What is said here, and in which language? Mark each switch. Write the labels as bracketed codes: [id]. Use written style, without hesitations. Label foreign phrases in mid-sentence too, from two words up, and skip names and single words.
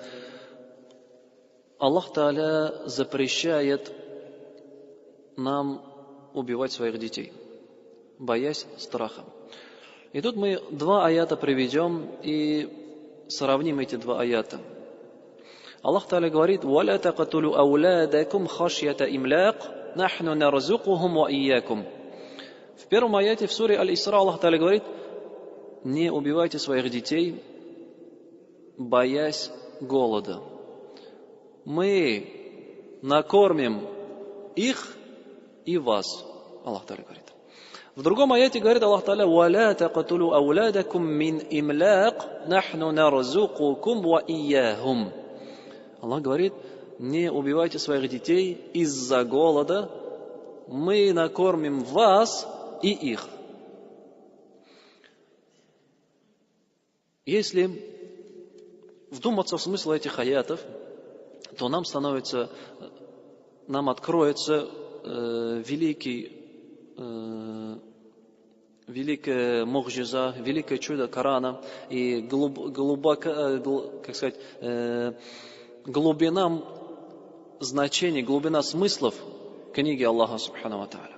[ru] Аллах Тааля запрещает нам убивать своих детей, боясь страха. И тут мы два аята приведем и сравним эти два аята. Аллах Тааля говорит: [ar] وَلَا تَقْتُلُوا أَوْلَادَكُمْ خَشْيَةَ إِمْلَاقٍ نَحْنُ نَرْزُقُهُمْ وَإِيَّاكُمْ. [ru] В первом аяте в суре Аль-Исра Аллах Тааля говорит: не убивайте своих детей, боясь голода. Мы накормим их и вас. Аллах Тааля говорит. В другом аяте говорит Аллах Тааля: [ar] وَلَا تَقْتُلُوا أَوْلَادَكُمْ مِنْ إِمْلَاقٍ نَحْنُ نَرْزُقُكُمْ وَإِيَّاهُمْ. [ru] Аллах говорит: не убивайте своих детей из-за голода, мы накормим вас и их. Если вдуматься в смысл этих аятов, то нам откроется великий великая мухджиза, великое чудо Корана и глубина значений, глубина смыслов книги Аллаха [ar] سبحانه وتعالى.